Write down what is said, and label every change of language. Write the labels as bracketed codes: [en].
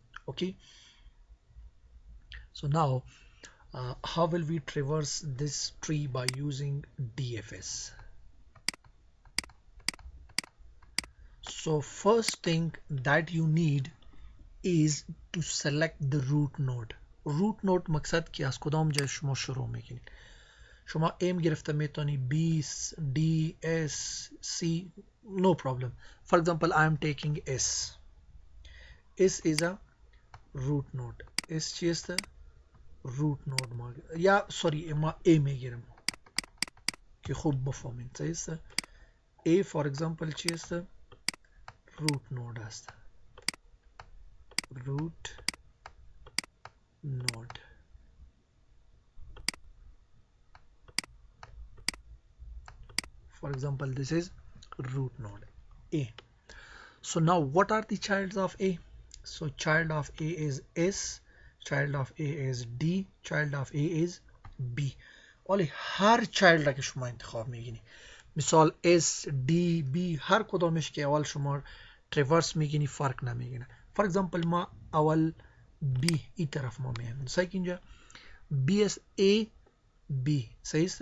[en] Okay, so now how will we traverse this tree by using DFS? So first thing that you need is to select the root node. [fa] root node مقصد که از کدام جای شما شروع میکنید. شما M گرفته میتونی B, D, S, C, [en] no problem. For example, I am taking S. S is a root node. [fa] S چی است؟ root node ما یا sorry ما A میگیرم که خوب بفهمین، صحیح است. A for example چی است؟ root node است. [en] root node. For example, this is root node A. So now what are the childs of A? So child of A is S, child of A is D, child of A is B. [fa] ولی هر child را که شما انتخاب میگینی، مثال S, D, B، هر کدامش که اول شما traverse میگینی فرق نمیگینه. For example ما اول B ای طرف ما میگیم، صحیح که اینجا [en] B is A, B، [fa] صحیح است.